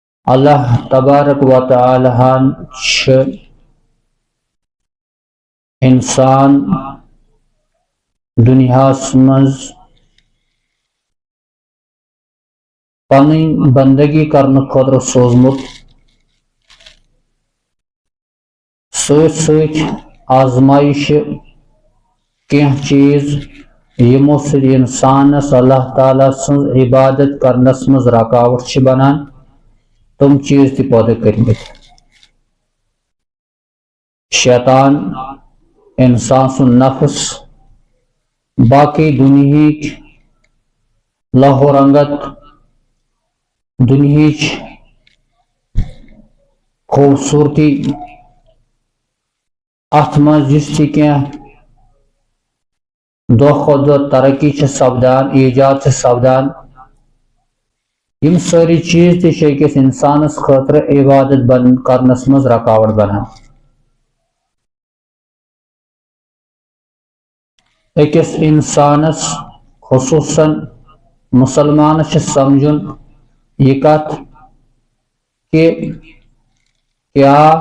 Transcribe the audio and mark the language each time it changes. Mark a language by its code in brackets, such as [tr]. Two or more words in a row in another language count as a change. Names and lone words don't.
[ks] اللہ تبارک و تعالی انسان دنیاس مز پنن بندگی کرنے خاطر سوزمت ست آزمائش کی چیز یمو سۭتۍ انسانس اللہ تعالیٰ سن عبادت کرنس مز رکاوٹ بنان تم چیز تہ پودٕ کٔرمٕتۍ شیطان انسان سن نفس باقی دنہیچ لہو رنگت دنہیچ خوبصورتی ات مز یُس تہِ کینٛہہ دۄہ کھۄتہٕ دۄہ ترقی چھِ سپدان ایجاد چھِ سپدان یم سٲری چیز تہِ چھِ أکِس انسانس خٲطرٕ عبادت کرنس مز رکاوٹ بنان أکِس انسانس خصوصاً مسلمانس چھِ سمجھن یہ کتھ کہ کیا